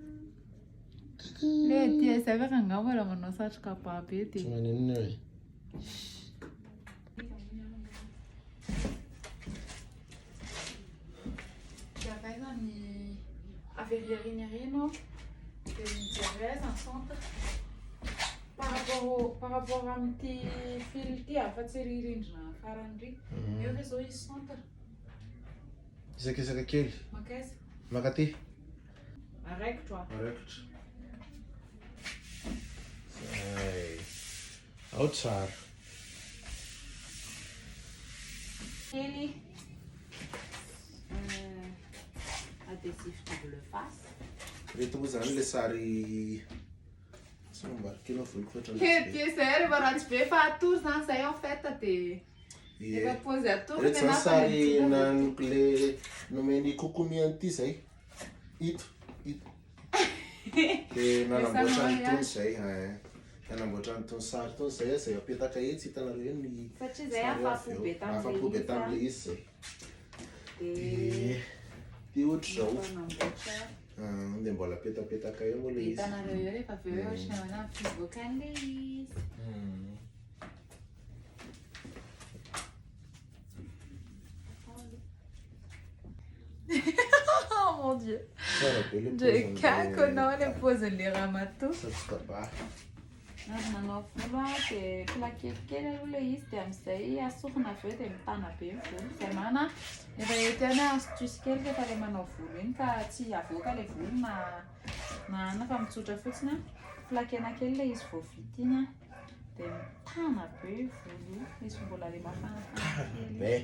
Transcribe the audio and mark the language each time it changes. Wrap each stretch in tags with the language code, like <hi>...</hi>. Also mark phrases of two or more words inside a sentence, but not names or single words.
<mg>Le tia zay fa angamba raha manao satroka pape dia. Tsy maninona hoe. Averirinarino de mijery</mg> <fr>en centre par rapport</fr> <mg>amin'ity fil ity afa-tsy ririndrina farany ry. Eo ve zao izy centre? Isakisaka kely. Makaiza? Maka ty. Araikitra. Araikitra. Zay. Ao tsara. Kely.</mg> <fr>Adhésif double face.</fr> <mg>Reto moa zany le sary tsy mambarikina voloko Tia zay rehefa ratsy be fa atory zany zay</mg> <fr>en fait</fr> <mg>dia efa pôzy atory reto zany sary nanoko le nomeny kokomi an'ity zay. Ito. Dia nanamboatra an'itony zay. Nanamboatra an'itony sary itony zay zay apetaka etsy hitanareo ny satria zay afa-po be tam'le izy zay. Dia ohatra zao dia mbola apetapetaka eo moa le izy. Hitanareo eo rehefa avy eo ohatra namanà mivoaka an'le izy.</mg> <fr>Oh mon dieu.</fr> <mg>Je caconao le pozin'le ramatoa. Nanao volo dia plakelikely aloha le izy dia amin'izay asorina avy eo dia mitana be ny volo. Izay mana efa etiana astuce kely rehefa ilay manao volo iny ka tsy avoaka ilay volo na ana fa mitsotra fotsiny plakena kely ilay izy vao vita iny dia mitana be volo izy mbola ilay mafanafana kely.</mg>